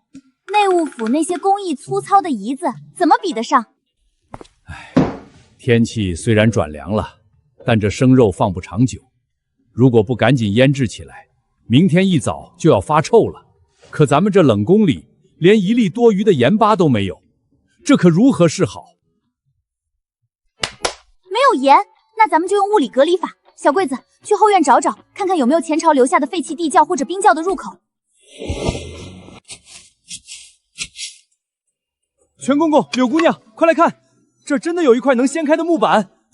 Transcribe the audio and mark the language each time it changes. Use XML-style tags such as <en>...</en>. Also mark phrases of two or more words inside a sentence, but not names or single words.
<zh>內務府那些工藝粗糙的胰子怎麼比得上？唉，天氣雖然轉涼了，但這生肉放不長久，如果不趕緊醃製起來，明天一早就要發臭了。可咱們這冷宮裡連一粒多餘的鹽巴都沒有，這可如何是好？沒有鹽，那咱們就用物理隔離法， 小桂子，去後院找找，看看有没有前朝留下的废棄地窖或者冰窖的入口。全公公、柳姑娘，快来看，这真的有一块能掀开的木板。</zh>